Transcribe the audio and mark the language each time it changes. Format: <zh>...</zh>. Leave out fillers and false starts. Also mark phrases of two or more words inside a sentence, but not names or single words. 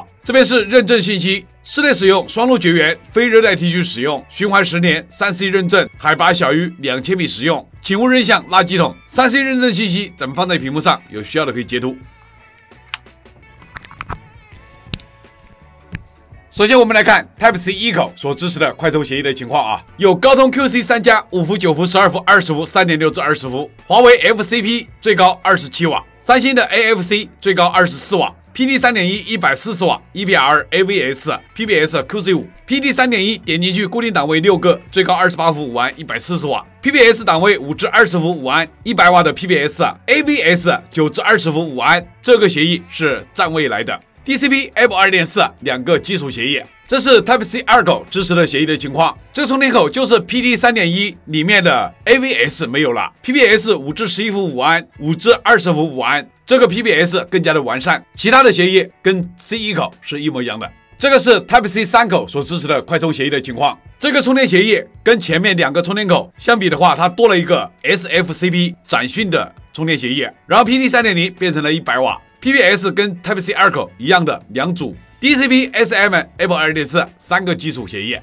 <zh>這邊是認證信息：室內使用，雙路絕緣，非熱帶地區使用，循環10年，3C 認證，海拔小於2000米使用，請勿扔向垃圾桶。3C 認證信息咱們放在屏幕上，有需要的可以截圖。首先，我們來看 Type-C 1口所支持的快充協議的情況啊，有高通 QC 3+、5伏、9伏、12伏、20伏、3.6至20伏，華為 FCP 最高27瓦，三星的 AFC 最高24瓦。PD 3.1 140瓦 EPR AVS PBS QC5 PD 3.1 點進去固定檔位6個，最高28伏5安140瓦 PBS 檔位5至20伏5安100瓦的 PBS AVS 9至20伏5安，這個協議是占位來的。DCP F 2.4兩個基礎協議，這是 Type-C 2口支持的協議的情況。這個充電口就是 PD 3.1 裡面的 AVS 沒有了 ，PBS 5至11伏5安5至20伏5安。這個 PBS 更加的完善，其他的協議跟 C1 口是一模一樣的。這個是 Type-C 3口所支持的快充協議的情況。這個充電協議跟前面兩個充電口相比的話，它多了一個 SFCP 展訊的充電協議，然後 PD 3.0 變成了100瓦 ，PBS 跟 Type-C 2口一樣的兩組 DCP SM F 2.4 三個基礎協議。</zh>